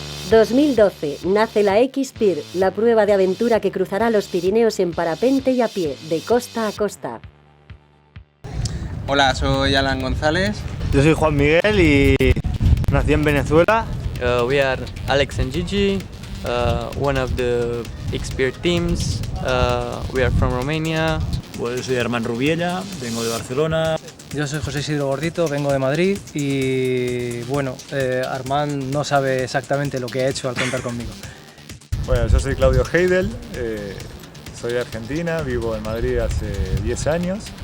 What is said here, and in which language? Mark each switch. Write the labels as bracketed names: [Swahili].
[Spanish] 2012 nace la X-Pyr, la prueba de aventura que cruzará los Pirineos en parapente y a pie, de costa a costa. Hola, soy Alan González. Yo soy Juan Miguel y nací en Venezuela. [English] We are Alex and Gigi, one of the X-Pyr teams. We are from Romania. [Spanish] Pues yo soy Armand Rubiella, vengo de Barcelona. Yo soy José Isidro Gordito, vengo de Madrid y bueno, Armand no sabe exactamente lo que ha hecho al contar conmigo. Bueno, yo soy Claudio Heidel, soy de Argentina, vivo en Madrid hace 10 años.